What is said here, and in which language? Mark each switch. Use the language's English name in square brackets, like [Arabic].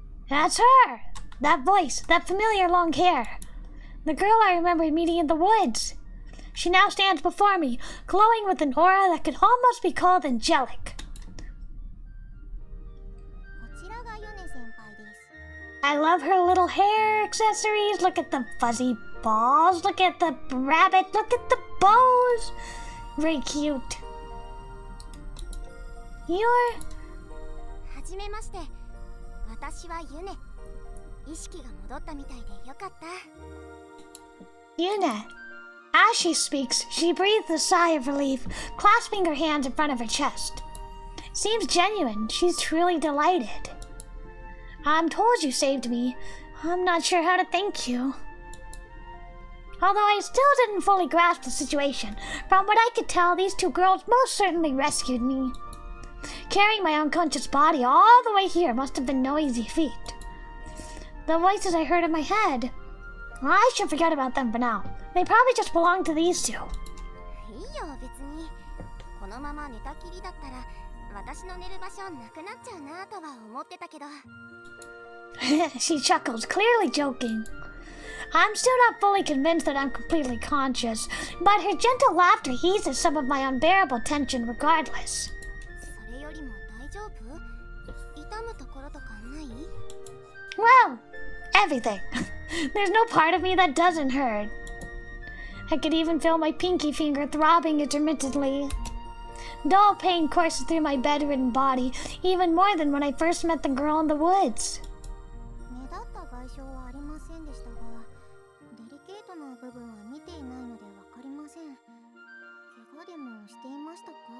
[English] That's her! That voice, that familiar long hair. The girl I remember meeting in the woods. She now stands before me, glowing with an aura that could almost be called angelic. [Japanese] こちらがユネ先輩です。 [English] I love her little hair accessories. Look at the fuzzy balls. Look at the rabbit. Look at the bows. Very cute. You're... [Japanese] はじめまして。私はユネ。意識が戻ったみたいでよかった。 [English] Yuna. As she speaks, she breathes a sigh of relief, clasping her hands in front of her chest. Seems genuine. She's truly delighted. I'm told you saved me. I'm not sure how to thank you. Although I still didn't fully grasp the situation, from what I could tell, these two girls most certainly rescued me. Carrying my unconscious body all the way here must have been no easy feat. The voices I heard in my head, I should forget about them for now. They probably just belong to these two. [Japanese] いいよ別に。このまま寝たきりだったら私の寝る場所なくなっちゃうなとは思ってたけど。 [English] She chuckles, clearly joking. I'm still not fully convinced that I'm completely conscious, but her gentle laughter eases some of my unbearable tension regardless. [Japanese] それよりも大丈夫？痛むところとかない？ [English] Well, everything. There's no part of me that doesn't hurt. I could even feel my pinky finger throbbing intermittently. Dull pain courses through my bedridden body, even more than when I first met the girl in the woods. [Japanese] 目立った外傷はありませんでしたが、デリケートな部分は見ていないのでわかりません。怪我でもしていましたか？